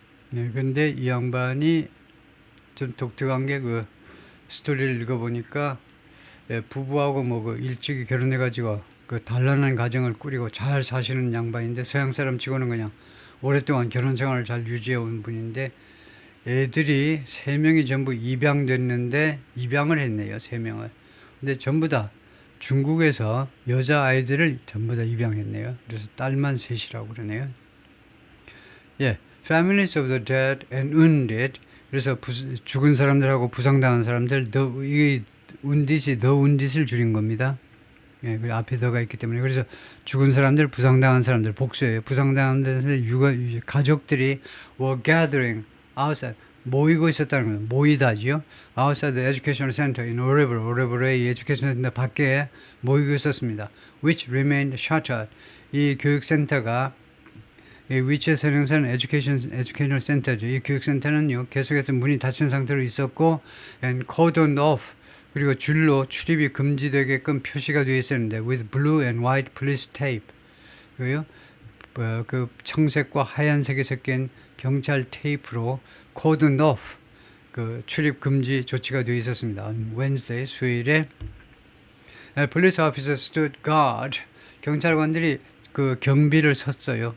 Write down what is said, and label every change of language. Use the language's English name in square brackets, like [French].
[Korean] 그런데 이 양반이 좀 독특한 게 그 스토리를 읽어보니까 부부하고 그 일찍이 결혼해가지고 그 단란한 가정을 꾸리고 잘 사시는 양반인데 서양 사람 치고는 그냥 오랫동안 결혼 생활을 잘 유지해 온 분인데 애들이 3명이 전부 입양됐는데 입양을 했네요. 3명을. 근데 전부 다 중국에서 여자아이들을 전부 다 입양했네요. 그래서 딸만 셋이라고 그러네요. [English] Families of the dead and wounded. [Korean] 그래서 죽은 사람들하고 부상당한 사람들, 이 운딧이 더 운딧을 줄인 겁니다. 그 앞에 더가 있기 때문에. 그래서 죽은 사람들, 부상당한 사람들, 복수예요. 부상당한 사람들, 가족들이 [English] were gathering outside, [Korean] 모이고 있었다는 거예요. 모이다지요. [English] outside the educational center in [Korean] 오레브로의 에듀케이션 센터 밖에 모이고 있었습니다. [English] which remained shuttered. [Korean] 이 교육센터가 위치에서 행사하는 에듀케이션 센터죠. 이 교육센터는요 계속해서 문이 닫힌 상태로 있었고 [English] and cordoned off, [Korean] 그리고 줄로 출입이 금지되게끔 표시가 되어 있었는데 [English] with blue and white police tape, [Korean] 그리고요 그 청색과 하얀색이 섞인 경찰 테이프로 cordoned off, 그 출입 금지 조치가 되어 있었습니다. [English] on Wednesday, [Korean] 수요일에 [English] police officers stood guard, [Korean] 경찰관들이 그 경비를 섰어요.